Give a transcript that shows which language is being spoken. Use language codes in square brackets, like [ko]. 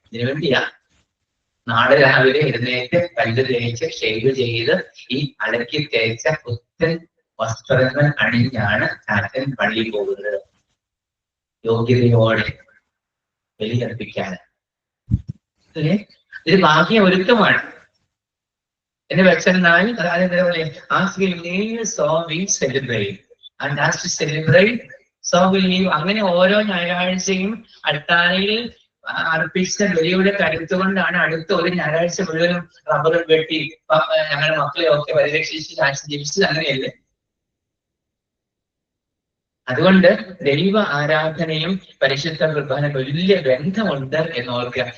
[ml] ഇതിനു വേണ്ടിയാ നാളെ രാവിലെ എഴുന്നേറ്റ് പല്ല് തേച്ച് ഷേവ് ചെയ്ത് ഈ അലക്കി തേച്ച പുത്തൻ വസ്ത്രങ്ങൾ അണിഞ്ഞാണ് ചാച്ചൻ പള്ളിയിൽ പോകുന്നത്, യോഗ്യതയോടെ ബലിയർപ്പിക്കാൻ. ഇത് ഭാഗ്യ ഒരുക്കമാണ് എന്ന് വെച്ചെന്നാൽ അതായത് [en] as we live so we celebrate and as we celebrate so we live. [ml] അങ്ങനെ ഓരോ ഞായറാഴ്ചയും അൾത്താരയിൽ അർപ്പിച്ച ബലിയുടെ കരുത്ത് കൊണ്ടാണ് അടുത്ത ഒരു ഞായറാഴ്ച മുഴുവനും റബ്ബറും വെട്ടി ഞങ്ങളുടെ മക്കളെ ഒക്കെ പരിരക്ഷിച്ച് ചാച്ച ജീവിച്ചത്. അങ്ങനെയല്ലേ? അതുകൊണ്ട് ദൈവ ആരാധനയും പരിശുദ്ധ കുർബാന വലിയ ബന്ധമുണ്ട് എന്ന് ഓർക്കുക.